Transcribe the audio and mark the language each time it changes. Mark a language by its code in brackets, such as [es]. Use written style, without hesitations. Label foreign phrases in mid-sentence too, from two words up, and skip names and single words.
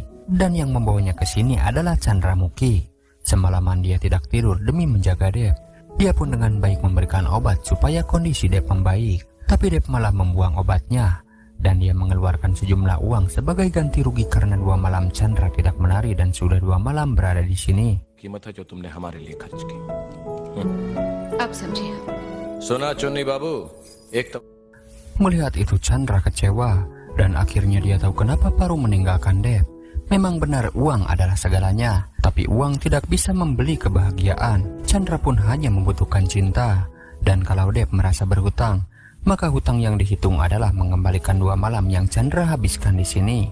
[id] Dan yang membawanya ke sini adalah Chandramukhi. Semalaman dia tidak tidur demi menjaga Dep. Dia pun dengan baik memberikan obat supaya kondisi Dep membaik. Tapi Dep malah membuang obatnya. Dan dia mengeluarkan sejumlah uang sebagai ganti rugi karena 2 malam Chandra tidak menari dan sudah 2 malam berada di sini. [hi] अब समझिए सुना चुन्नी बाबू एक तो [id] Melihat itu Chandra kecewa dan akhirnya dia tahu kenapa Paru meninggalkan Dep. Memang benar uang adalah segalanya, tapi uang tidak bisa membeli kebahagiaan. Chandra pun hanya membutuhkan cinta. Dan kalau Dep merasa berhutang, maka hutang yang dihitung adalah mengembalikan 2 malam yang Chandra habiskan di sini.